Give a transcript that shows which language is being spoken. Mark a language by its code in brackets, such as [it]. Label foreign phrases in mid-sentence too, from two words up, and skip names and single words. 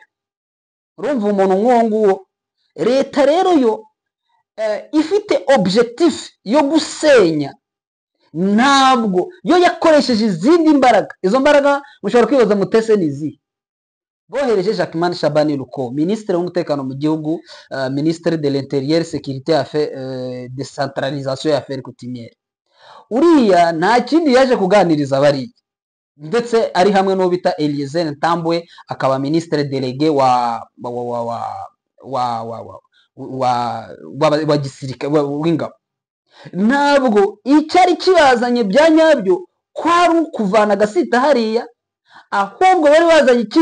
[rw] Urumva umuntu nk'uwo nguwo, leta rero yo ifite objectif yo gusenya, ntabwo yo yakoresheje izindi mbaraga. Izo mbaraga mushobora kwibaza mutese nizi bohereje Jacquemain Shabani Luko, ministre w'umutekano mu gihugu, [fr] ministre de l'intérieur, sécurité, affaires, décentralisation et affaires coutumières. [rw] Uriya nta kindi yaje kuganiriza bari, ndetse ari hamwe no bita Eliezer Ntambwe, akaba [fr] ministre délégué [rw] wa gisirikare w'ingabo. Ntabwo icyari kibazanye bya nyabyo kwari ukuvana Gasita hariya, ahubwo bari bazanye